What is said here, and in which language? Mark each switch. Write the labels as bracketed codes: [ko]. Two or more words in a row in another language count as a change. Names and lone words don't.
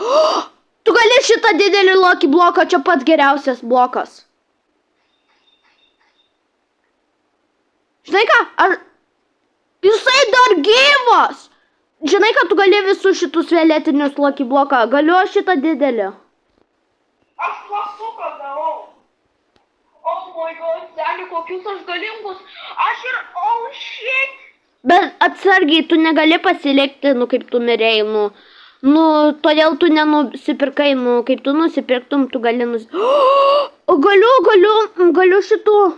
[lt] Tu gali šitą didelį Lucky bloką, čia pats geriausias blokas. Žinai ką? Jisai dar gyvas! Žinai, kad tu gali visus šitus violetinius Lucky bloką. Galiu aš šitą didelį. Aš plaktuką darau. [en] Oh my god, [lt] seni, kokius aš galingus. Aš ir, [en] oh shit. [lt] Bet atsargiai, tu negali pasilikti, nu kaip tu mirėjai, nu, todėl tu nenusipirkai, nu, kaip tu nusipirktum, tu gali Galiu šitų.